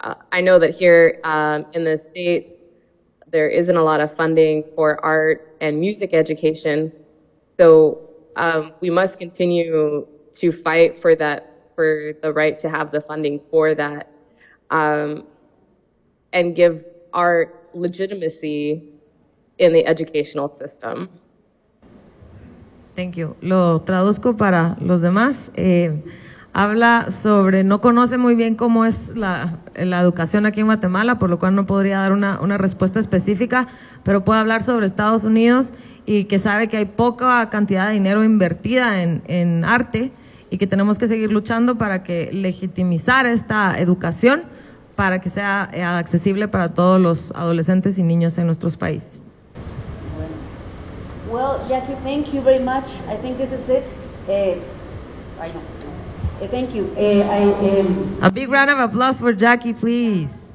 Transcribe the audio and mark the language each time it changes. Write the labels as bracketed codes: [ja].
[en] I know that here in the States, there isn't a lot of funding for art and music education, so we must continue to fight for the right to have the funding for that, and give art legitimacy in the educational system. Thank you. [es] Lo traduzco para los demás. Habla sobre, no conoce muy bien cómo es la educación aquí en Guatemala, por lo cual no podría dar una respuesta específica, pero puede hablar sobre Estados Unidos y que sabe que hay poca cantidad de dinero invertida en arte y que tenemos que seguir luchando para que legitimizar esta educación para que sea accesible para todos los adolescentes y niños en nuestros países. [en] Well, Jackie, thank you very much. I think this is it. I know. Thank you. A big round of applause for Jackie, please.